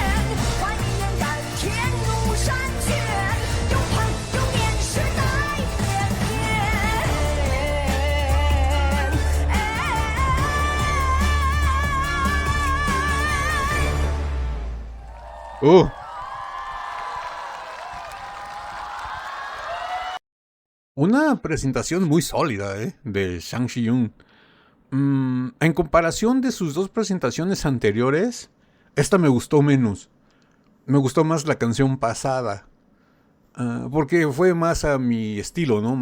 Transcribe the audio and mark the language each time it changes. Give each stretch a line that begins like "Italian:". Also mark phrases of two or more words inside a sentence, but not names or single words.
Chinese: 换一眼甘甜入山泉，有盼有念时代绵绵。
Spanish: Una presentación muy sólida de Zhang Zhiyun. En comparación de sus dos presentaciones anteriores, esta me gustó menos. Me gustó más la canción pasada. Porque fue más a mi estilo, ¿no?